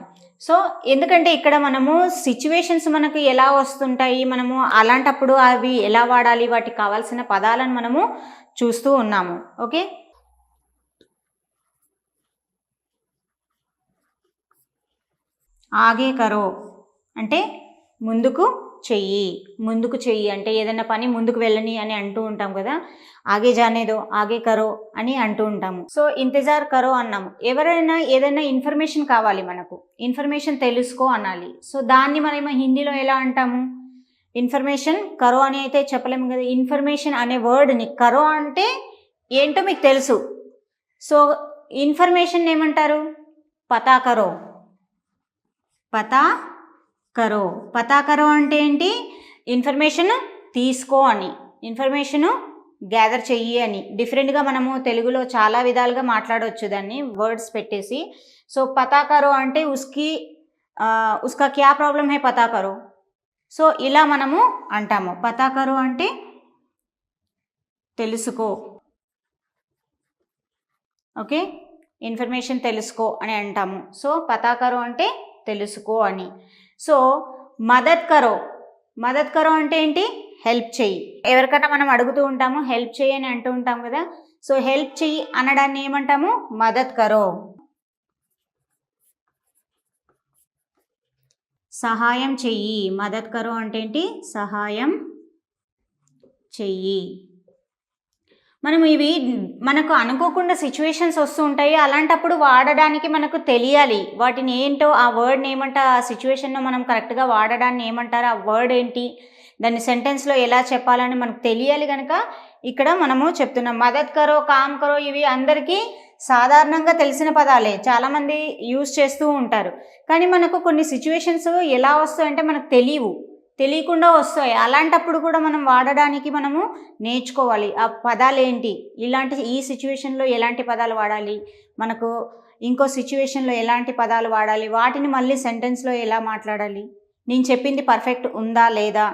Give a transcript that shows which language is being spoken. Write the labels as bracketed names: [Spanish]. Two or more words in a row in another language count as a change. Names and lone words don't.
[Telugu] సో ఎందుకంటే ఇక్కడ మనము సిచ్యువేషన్స్ మనకు ఎలా వస్తుంటాయి, మనము అలాంటప్పుడు అవి ఎలా వాడాలి, వాటికి కావాల్సిన పదాలను మనము చూస్తూ ఉన్నాము. ఓకే, [Hindi] आगे करो [Telugu] అంటే ముందుకు చెయ్యి. ముందుకు చెయ్యి అంటే ఏదైనా పని ముందుకు వెళ్ళని అని అంటూ ఉంటాం కదా, [Hindi] आगे जाने दो, आगे करो [Telugu] అని అంటూ ఉంటాము. సో [Hindi] इंतज़ार करो [Telugu] అన్నాము. ఎవరైనా ఏదైనా ఇన్ఫర్మేషన్ కావాలి, మనకు ఇన్ఫర్మేషన్ తెలుసుకో అనాలి. సో దాన్ని మనం హిందీలో ఎలా అంటాము? [Hindi] इन्फॉर्मेशन करो [Telugu] అని అయితే చెప్పలేము కదా. ఇన్ఫర్మేషన్ అనే వర్డ్ని కరో అంటే ఏంటో మీకు తెలుసు. సో ఇన్ఫర్మేషన్ ఏమంటారు? [Hindi] पता करो. पता करो. पता करो [Telugu] అంటే ఏంటి? ఇన్ఫర్మేషన్ తీసుకో అని, [English] information gather [Telugu] చెయ్యి అని. డిఫరెంట్గా మనము తెలుగులో చాలా విధాలుగా మాట్లాడవచ్చు దాన్ని, వర్డ్స్ పెట్టేసి. [Hindi] సో पता करो అంటే उसका क्या प्रॉब्लम है पता करो. [Telugu] సో ఇలా మనము అంటాము. [Hindi] पता करो [Telugu] అంటే తెలుసుకో. ఓకే, ఇన్ఫర్మేషన్ తెలుసుకో అని అంటాము. సో [Hindi] पता करो [Telugu] అంటే తెలుసుకో అని. సో [Hindi] मदद करो. मदद करो [Telugu] అంటే ఏంటి? హెల్ప్ చెయ్యి. ఎవరికైనా మనం అడుగుతూ ఉంటాము, హెల్ప్ చెయ్యి అని అంటూ ఉంటాం కదా. సో హెల్ప్ చెయ్యి అనడాన్ని ఏమంటాము? [Hindi] मदद करो. [Telugu] సహాయం చెయ్యి. [Hindi] मदद करो [Telugu] అంటే ఏంటి? సహాయం చెయ్యి. మనం ఇవి మనకు అనుకోకుండా సిచ్యువేషన్స్ వస్తూ ఉంటాయి. అలాంటప్పుడు వాడడానికి మనకు తెలియాలి. వాటిని ఏంటో, ఆ వర్డ్ని ఏమంటారు, ఆ సిచ్యువేషన్లో మనం కరెక్ట్గా వాడడాన్ని ఏమంటారు, ఆ వర్డ్ ఏంటి, దాన్ని సెంటెన్స్లో ఎలా చెప్పాలని మనకు తెలియాలి. కనుక ఇక్కడ మనము చెప్తున్నాం. [Hindi] मदद करो, काम करो [Telugu] ఇవి అందరికీ సాధారణంగా తెలిసిన పదాలే, చాలామంది యూజ్ చేస్తూ ఉంటారు. కానీ మనకు కొన్ని సిచ్యువేషన్స్ ఎలా వస్తాయంటే మనకు తెలియకుండా వస్తాయి. అలాంటప్పుడు కూడా మనం వాడడానికి మనము నేర్చుకోవాలి. ఆ పదాలు ఏంటి, ఈ సిచ్యువేషన్లో ఎలాంటి పదాలు వాడాలి, మనకు ఇంకో సిచ్యువేషన్లో ఎలాంటి పదాలు వాడాలి, వాటిని మళ్ళీ సెంటెన్స్లో ఎలా మాట్లాడాలి, నేను చెప్పింది పర్ఫెక్ట్ ఉందా లేదా.